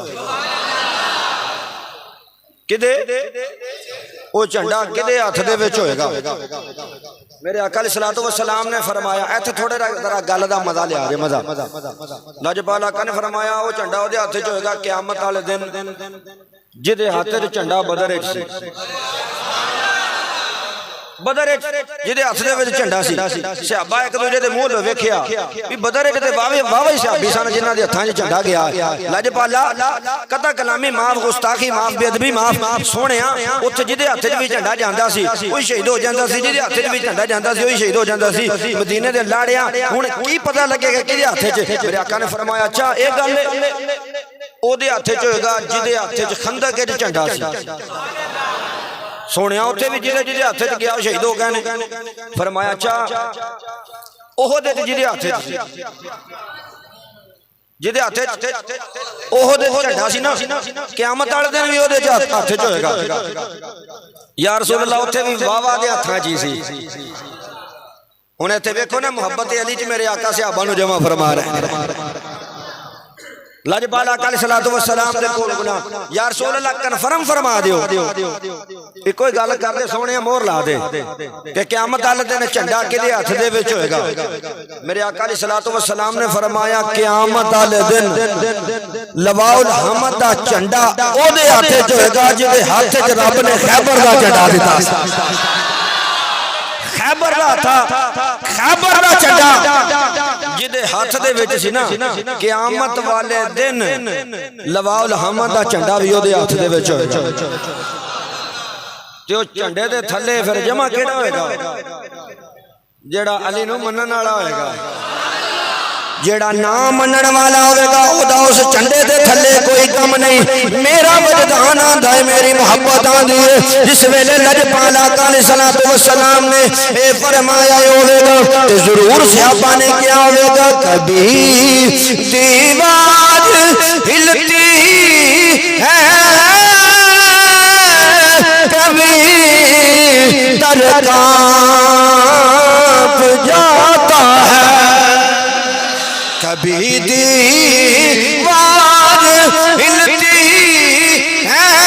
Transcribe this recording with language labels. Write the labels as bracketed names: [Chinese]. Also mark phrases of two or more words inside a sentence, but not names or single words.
[Punjabi] کدے وہ جھنڈا کدے ہاتھ دے وچ ہوئے گا؟ میرے آقا [Arabic] علیہ الصلوۃ والسلام [Punjabi] نے فرمایا ایتھے تھوڑے ذرا گل دا مزہ لیا جے، مزہ لجپال آقا نے فرمایا وہ جھنڈا اودے ہاتھ چ ہوئے گا قیامت والے دن جدے ہاتھ چ جھنڈا بدر وچ سی، بدر جدے ہاتھ دے وچ جھنڈا سی، صحابہ ایک دوجے دے منہ تے ویکھیا بھی بدر وچ تے واوی صحابی سن جنہاں دے ہتھاں وچ جھنڈا گیا، لجپالا قطع کلامی معاف، گستاخی معاف، بے ادبی معاف، سونیا اوتھے جدے ہاتھ وچ بھی جھنڈا جاندا سی وہی شہید ہو جاندا سی، جدے ہاتھ وچ بھی جھنڈا جاندا سی وہی شہید ہو جاندا سی۔ مدینے دے لاڑیا ہن کی پتہ لگے گا کدے ہاتھ وچ؟ میرے آقا نے فرمایا اچھا اے گل او دے ہاتھ وچ ہوئے گا جدے ہاتھ وچ خندق وچ جھنڈا سی، سونے اتنے بھی جدے جدے ہاتھ چ گیا شہید ہو گئے۔ فرمایا اچھا احد جدے ہاتھ جدے ہاتھ احد جھنڈا سی نا، قیامت والے دن بھی اودے ہاتھ چ ہوئے گا [Arabic] یا رسول اللہ، [Punjabi] اتنے بھی واہ واہ دے ہاتھاں چ سی۔ ہن ایتھے ویکھو نا محبت علی چ میرے آقا صحابہ نو جمع فرما رہے ہیں۔ لجپال آقا [Arabic] علیہ الصلوۃ والسلام [Punjabi] دے کول گنا [Arabic] یا رسول اللہ [Punjabi] کنفرم فرما دیو، کوئی گل کر دے سونے مہر لا دے کہ قیامت والے دن جھنڈا کدے ہاتھ دے وچ ہوئے گا؟ میرے آقا [Arabic] علیہ الصلوۃ والسلام [Punjabi] نے فرمایا قیامت والے دن [Arabic] لواء الحمد [Punjabi] دا جھنڈا او دے ہاتھ وچ ہوئے گا جدے ہاتھ وچ رب نے خیبر دا جھنڈا دتا سی، خیبر دا تھا، خیبر دا جھنڈا جدے ہاتھ دے وچ سی نا، قیامت والے دن [Arabic] لواء الحمد [Punjabi] دا جھنڈا بھی اودے ہاتھ دے وچ ہوئے گا۔ تے او جھنڈے دے تھلے پھر جمع کیڑا ہوئے گا؟ جیڑا علی نو منن والا ہوئے گا، جیڑا نام منن والا ہوئے گا اودا اس جھنڈے دے تھلے کوئی کم نہیں۔ میرا وجدان آندا ہے، میری محبت آندی ہے، جس ویلے لجپال آقا [Arabic] علیہ الصلوۃ والسلام [Punjabi] نے اے فرمایا ہوئے گا تے ضرور صحابہ نے کیا ہوئے گا، [Urdu] کبھی دیوار ہلتی ہے کبھی در کانپ جاتا ہے، کبھی دیوار ہلتی ہے